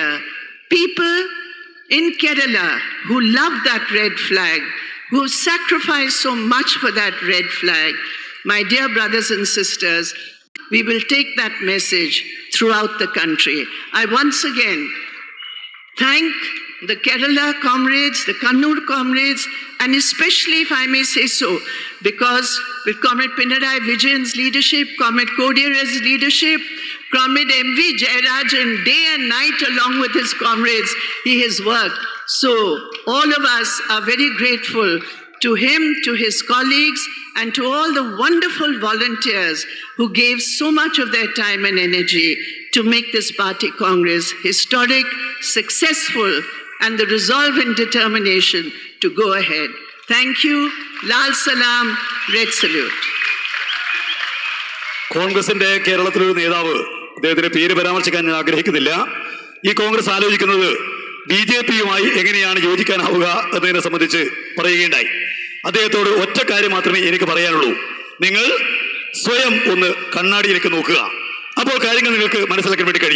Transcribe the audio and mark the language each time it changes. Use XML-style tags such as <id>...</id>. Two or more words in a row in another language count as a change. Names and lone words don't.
<en>People in Kerala who love that red flag, who sacrificed so much for that red flag, my dear brothers and sisters, we will take that message throughout the country. I once again thank the Kerala comrades, the Kannur comrades, and especially, if I may say so, because with Comrade Pinarayi Vijayan's leadership, Comrade Kodiyara's leadership, Comrade M.V. Jayarajan, day and night along with his comrades, he has worked. So all of us are very grateful to him, to his colleagues, and to all the wonderful volunteers who gave so much of their time and energy to make this party Congress historic, successful, and the resolve and determination to go ahead. Thank you.</en> <hi>Lal Salam.</hi> <en>Red salute.</en> <ml>കോൺഗ്രസിന്റെ കേരളത്തിലൊരു നേതാവ്, അദ്ദേഹത്തിന്റെ പേര് പരാമർശിക്കാൻ ഞാൻ ആഗ്രഹിക്കുന്നില്ല, ഈ കോൺഗ്രസ് ആലോചിക്കുന്നത് BJP-യുമായി എങ്ങനെയാണ് യോജിക്കാനാവുക എന്നതിനെ സംബന്ധിച്ച് പറയുകയുണ്ടായി. അദ്ദേഹത്തോട് ഒറ്റ കാര്യം മാത്രമേ എനിക്ക് പറയാനുള്ളൂ. നിങ്ങൾ സ്വയം ഒന്ന് കണ്ണാടിയിലേക്ക് നോക്കുക, അപ്പോൾ കാര്യങ്ങൾ നിങ്ങൾക്ക് മനസ്സിലാക്കാൻ വേണ്ടി കഴിയും.</ml>